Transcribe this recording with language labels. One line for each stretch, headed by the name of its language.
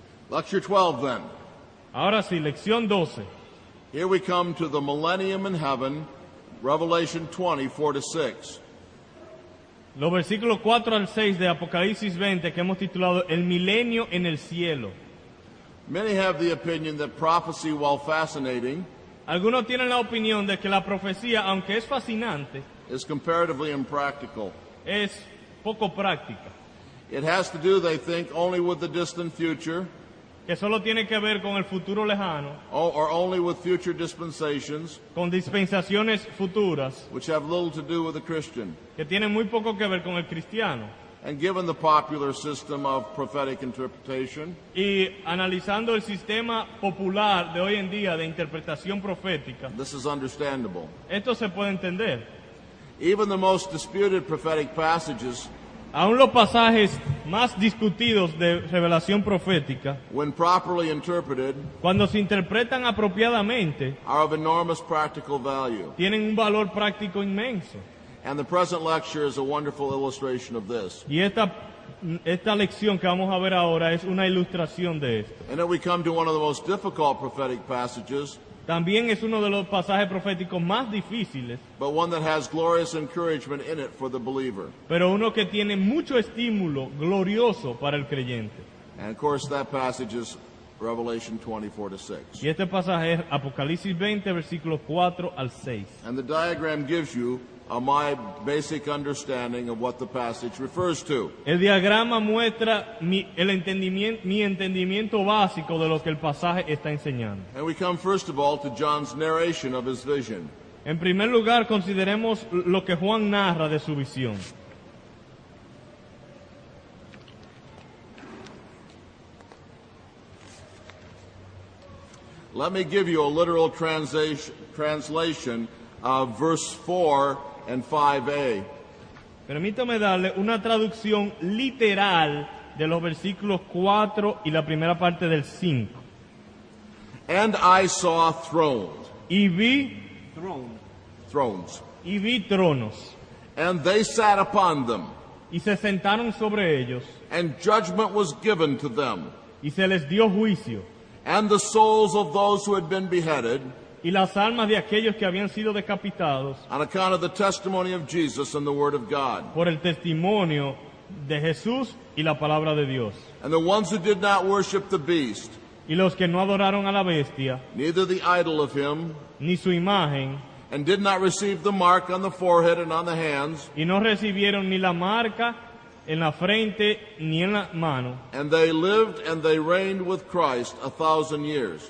English: Lecture 12 then.
Spanish: Ahora sí, lección 12.
English: Here we come to the millennium in heaven, Revelation 20, 4-6.
Spanish: Los versículos 4 al 6 de Apocalipsis 20 que hemos titulado El milenio en el cielo.
English: Many have the opinion that prophecy, while fascinating,
Spanish: Algunos tienen la opinión de que la profecía, aunque es fascinante,
English: is comparatively impractical.
Spanish: es poco práctica,
English: It has to do, they think, only with the distant future,
Spanish: que solo tiene que ver con el futuro lejano,
English: or only with future dispensations,
Spanish: con dispensaciones futuras,
English: which have little to do with the Christian.
Spanish: que tienen muy poco que ver con el cristiano.
English: And given the popular system of prophetic interpretation,
Spanish: Y analizando el sistema popular de hoy en día de interpretación profética,
English: this is understandable.
Spanish: esto se puede entender.
English: Even the most disputed prophetic passages,
Spanish: Aún los pasajes más discutidos de revelación profética,
English: when properly interpreted,
Spanish: cuando se interpretan apropiadamente,
English: are of enormous practical value.
Spanish: tienen un valor práctico inmenso.
English: And the present lecture is a wonderful illustration of this.
Spanish: Y esta lección que vamos a ver ahora es una ilustración de esto.
English: And then we come to one of the most difficult prophetic passages,
Spanish: También es uno de los pasajes proféticos más difíciles,
English: but one that has glorious encouragement in it for the believer.
Spanish: pero uno que tiene mucho estímulo glorioso para el creyente.
English: And of course that passage is Revelation 24-6.
Spanish: Y este pasaje es Apocalipsis 20, versículos 4 al 6.
English: And the diagram gives you my basic understanding of what the passage refers to.
Spanish: El diagrama muestra mi entendimiento básico de lo que el pasaje está enseñando.
English: And we come first of all to John's narration of his vision.
Spanish: En primer lugar, consideremos lo que Juan narra de su visión.
English: Let me give you a literal translation of verse 4 and 5a.
Spanish: Permítame darle una traducción literal de los versículos 4 y la primera parte del 5.
English: And I saw thrones.
Spanish: Y vi
English: Thrones.
Spanish: Y vi tronos.
English: And they sat upon them.
Spanish: Y se sentaron sobre ellos.
English: And judgment was given to them.
Spanish: Y se les dio juicio.
English: And the souls of those who had been beheaded,
Spanish: y las almas de aquellos que habían sido decapitados,
English: on account of the testimony of Jesus and the word of God,
Spanish: por el testimonio de Jesús y la palabra de Dios.
English: And the ones who did not worship the beast,
Spanish: y los que no adoraron a la bestia,
English: neither the idol of him,
Spanish: ni su imagen,
English: and did not receive the mark on the forehead and on the hands,
Spanish: y no recibieron ni la marca en la frente ni en la mano,
English: and they lived and they reigned with Christ 1,000 years.